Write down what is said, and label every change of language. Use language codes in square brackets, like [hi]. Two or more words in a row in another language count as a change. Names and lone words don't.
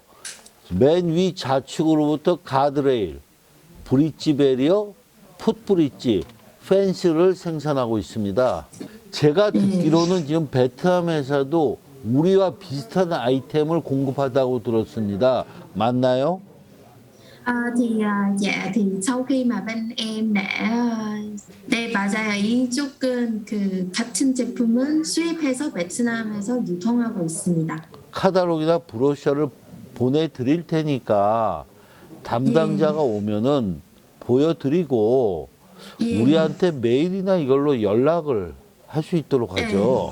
[ko] 맨 위 좌측으로부터 가드레일, 브릿지 배리어, 풋브릿지, 펜스를 생산하고 있습니다. 제가 듣기로는 지금 베트남 회사도 우리와 비슷한 아이템을 공급하다고 들었습니다. 맞나요? [vi] Thì sau khi mà bên em đã [ko] 네 맞아요. 이쪽은 그 같은 제품은 수입해서 베트남에서 유통하고 있습니다. 카탈로그나 브로셔를 보내드릴 테니까 담당자가 오면은 보여드리고 우리한테 메일이나 이걸로 연락을 할 수 있도록 하죠.